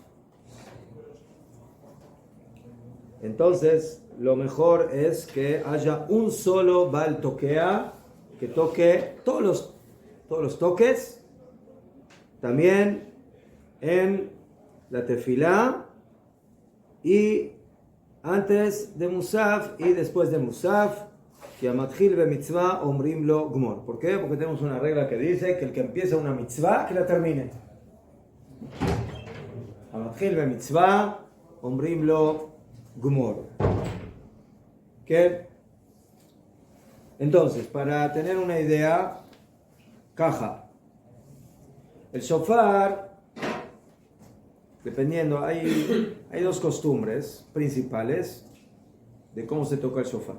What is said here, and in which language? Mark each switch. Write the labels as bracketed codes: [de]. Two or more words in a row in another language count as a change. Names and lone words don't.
[es] entonces lo mejor es que haya un solo [he] בעל תוקע [es] que toque todos los toques, también en la tefilá y antes de Musaf y después de Musaf, que [he] המתחיל במצוה אומרים לו גמור. [es] ¿Por qué? Porque tenemos una regla que dice que el que empieza una mitzvah, que la termine. [he] המתחיל במצוה אומרים לו גמור. [es] ¿Qué? Entonces, para tener una idea, caja. El shofar, dependiendo, hay dos costumbres principales de cómo se toca el shofar.